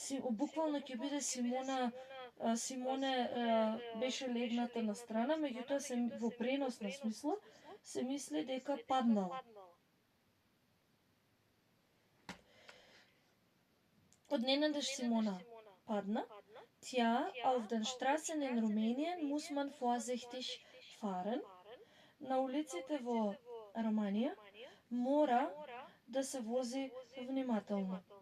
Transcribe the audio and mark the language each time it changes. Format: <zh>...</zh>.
<mk>Буквално ќе биде Симоне беше легната на страна, меѓутоа во преносна смисла се мисли дека паднала. Odnenadeš Simona падна.</mk> <de>Tja, auf den Straßen in Rumänien muss man vorsichtig fahren.</de> <mk>На улиците во Романија мора да се вози внимателно.</mk>